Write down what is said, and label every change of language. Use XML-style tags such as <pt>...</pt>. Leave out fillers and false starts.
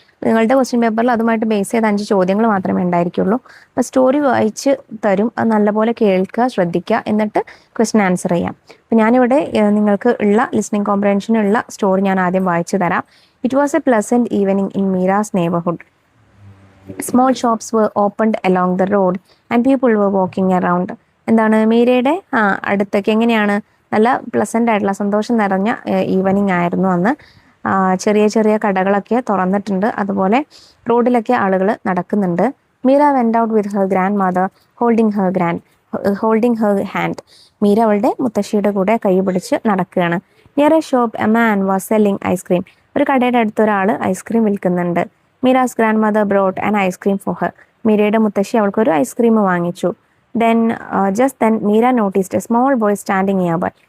<ml>നിങ്ങളുടെ ക്വസ്റ്റ്യൻ പേപ്പറിൽ അതുമായിട്ട് ബേസ് ചെയ്ത 5 ചോദ്യങ്ങൾ മാത്രമേ ഉണ്ടായിരിക്കുള്ളൂ. അപ്പോൾ സ്റ്റോറി വായിച്ച് തരും, അത് നല്ലപോലെ കേൾക്കുക, ശ്രദ്ധിക്കുക, എന്നിട്ട് ക്വസ്റ്റ്യൻ ആൻസർ ചെയ്യാം. അപ്പോൾ ഞാനിവിടെ നിങ്ങൾക്ക് ഉള്ള ലിസണിങ് കോംപ്രഹെൻഷനുള്ള സ്റ്റോറി ഞാൻ ആദ്യം വായിച്ചു തരാം.</ml> <en>It was a pleasant evening in Meera's neighbourhood. Small shops were opened along the road and people were walking around.</en> <ml>എന്താണ്, മീരയുടെ അടുത്തേക്ക് എങ്ങനെയാണ് നല്ല പ്ലസൻ്റ് ആയിട്ടുള്ള സന്തോഷം നിറഞ്ഞ ഈവനിങ് ആയിരുന്നു അന്ന്. ചെറിയ ചെറിയ കടകളൊക്കെ തുറന്നിട്ടുണ്ട്, അതുപോലെ റോഡിലൊക്കെ ആളുകൾ നടക്കുന്നുണ്ട്.</ml> <en>Meera went out with her grandmother holding her hand.</en> <ml>Meera അവളുടെ മുത്തശ്ശിയുടെ കൂടെ കൈ പിടിച്ച് നടക്കുകയാണ്.</ml> <en>Near a shop a man was selling ice cream.</en> <ml>ഒരു കടയുടെ അടുത്തൊരാൾ ഐസ്ക്രീം വിൽക്കുന്നുണ്ട്.</ml> <en>Meera's grandmother bought an ice cream for her.</en> <ml>മീരയുടെ മുത്തശ്ശി അവൾക്കൊരു ഐസ്ക്രീം വാങ്ങിച്ചു.</ml> <en>Just then Meera noticed a small boy standing nearby.</en>